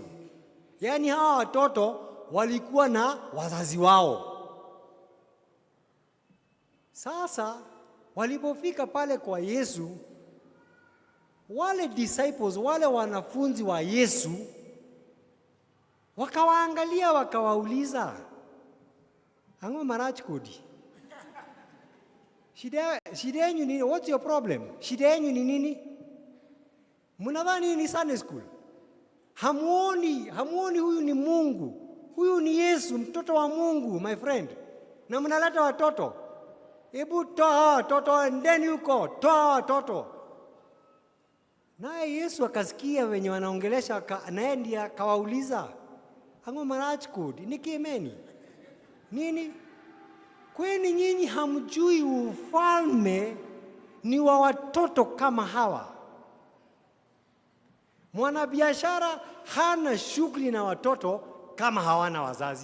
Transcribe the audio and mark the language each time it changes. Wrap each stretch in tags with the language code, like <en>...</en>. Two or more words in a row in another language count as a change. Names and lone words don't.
<sw>Yaani hawa watoto walikuwa na wazazi wao. Sasa walipofika pale kwa Yesu, wale disciples, wale wanafunzi wa Yesu wakawaangalia wakawauliza,</sw> <luo>"Ang'o marach kodi?</luo> <sw>Shida yenu nini?</sw> <en>What's your problem?</en> <sw>Shida yenu ni nini? Mnadhani ni</sw> <en>Sunday school?</en> <sw>Hamuoni huyu ni Mungu. Huyu ni Yesu, mtoto wa Mungu,</sw> <en>my friend.</en> <sw>Na mnaleta watoto. Hebu toa watoto, ndeni huko, toa watoto." Naye Yesu akasikia wenye wanaongelesha, naye ndiye akawauliza,</sw> <luo>"Ang'o marach kodi?</luo> <sw>Nikimeni nini? Kwani nyinyi hamjui ufalme ni wa watoto kama hawa?" Mwanabiashara hana shughuli na watoto kama hawana wazazi.</sw>